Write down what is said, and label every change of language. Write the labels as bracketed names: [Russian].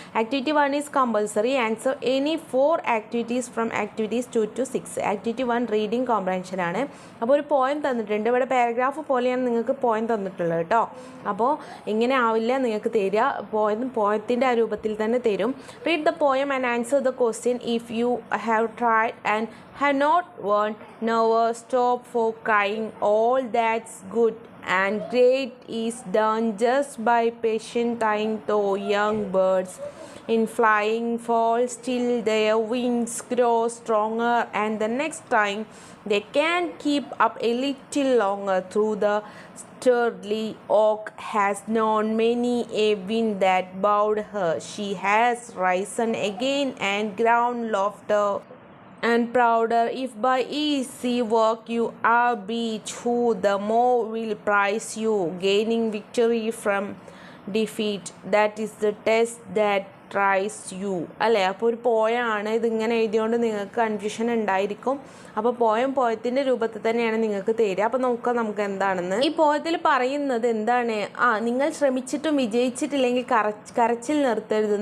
[English] Activity 1 is compulsory. Answer any 4 activities from activities 2 to 6. [Malayalam] Activity 1 reading comprehension ആണ്. അപ്പോൾ ഒരു poem തന്നിട്ടുണ്ട്. ഇവിടെ പാരഗ്രാഫ് പോലെയാണ് നിങ്ങൾക്ക് പോയം തന്നിട്ടുള്ളത് കേട്ടോ. അപ്പോൾ ഇങ്ങനെ ആവില്ല നിങ്ങൾക്ക് തരിക, പോയത്തിൻ്റെ ആ രൂപത്തിൽ തന്നെ തരും. [English] Read the poem and answer the question. If you have tried and have not won, never stop for crying. All that's good and great is done just by patient time. Though young birds in flying fall still, their wings grow stronger, and the next time they can keep up a little longer. Through the sturdy oak has known many a wind that bowed her. She has risen again and grown lofter and prouder. If by easy work you are beat, who the more will prize you, gaining victory from defeat. That is the test that tries you അല്ലേ. [Malayalam] അപ്പോൾ ഒരു പോയമാണ്, ഇതിങ്ങനെ എഴുതിയോണ്ട് നിങ്ങൾക്ക് confusion ഉണ്ടായിരിക്കും. അപ്പോൾ പോയത്തിൻ്റെ രൂപത്തിൽ തന്നെയാണ് നിങ്ങൾക്ക് തരിക. അപ്പോൾ നമുക്ക് എന്താണെന്ന്. ഈ പോയത്തിൽ പറയുന്നത് എന്താണ്, നിങ്ങൾ ശ്രമിച്ചിട്ടും വിജയിച്ചിട്ടില്ലെങ്കിൽ കരച്ചിൽ നിർത്തരുത്.